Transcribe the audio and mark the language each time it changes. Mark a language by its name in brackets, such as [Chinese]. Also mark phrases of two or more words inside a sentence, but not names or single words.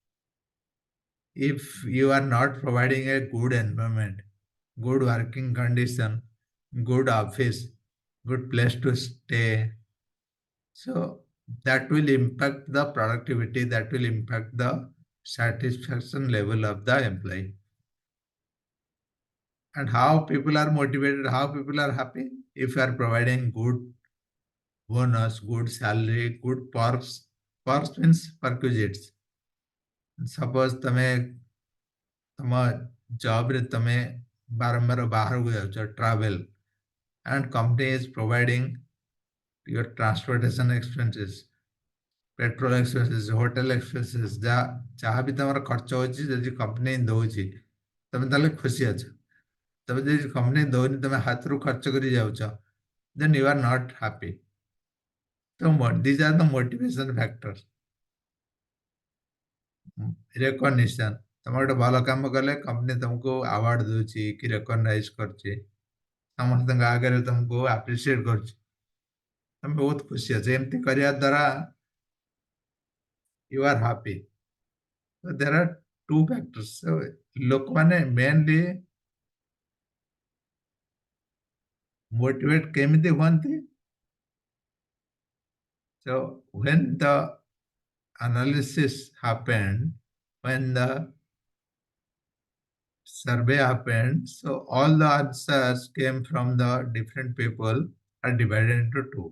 [English] If you are not providing a good environment, good working condition, good office, good place to stay, so that will impact the productivity, that will impact the satisfaction level of the employee. And how people are motivated, how people are happy? If you are providing good bonus, good salary, good perks. Perks means perquisites. [Odia] Suppose ତମେ ତମ ଜବରେ ତମେ ବାରମ୍ବାର ବାହାରକୁ ଯାଉଛ, [English] travel, and company is providing your transportation expenses, petrol expenses, hotel expenses, [Odia] ଯାହା ବି ତମର ଖର୍ଚ୍ଚ ହଉଛି ଯଦି company ଦଉଛି, ତମେ ତାହେଲେ ଖୁସି ଅଛ। ତମେ ଯଦି company ଦଉନି, ତମେ ହାତରୁ ଖର୍ଚ୍ଚ କରି ଯାଉଛ, [English] then you are not happy. So these are the motivation factors. Recognition. [Odia] ତମେ ଗୋଟେ ଭଲ କାମ କଲେ କମ୍ପାନୀ ତମକୁ ଆୱାର୍ଡ ଦଉଛି କି ରେକଗ୍ନାଇଜ କରୁଛି, ସମସ୍ତଙ୍କ ଆଗରେ ତମକୁ ଆପ୍ରିସିଏଟ କରୁଛି, ତମେ ବହୁତ ଖୁସି ଅଛ। ଏମିତି କରିବା ଦ୍ୱାରା [English] you are happy. So there are two factors. [Odia] So ଲୋକମାନେ mainly motivate କେମିତି ହୁଅନ୍ତି? [English] So when the analysis happened, when the survey happened, so all the answers came from the different people are divided into two.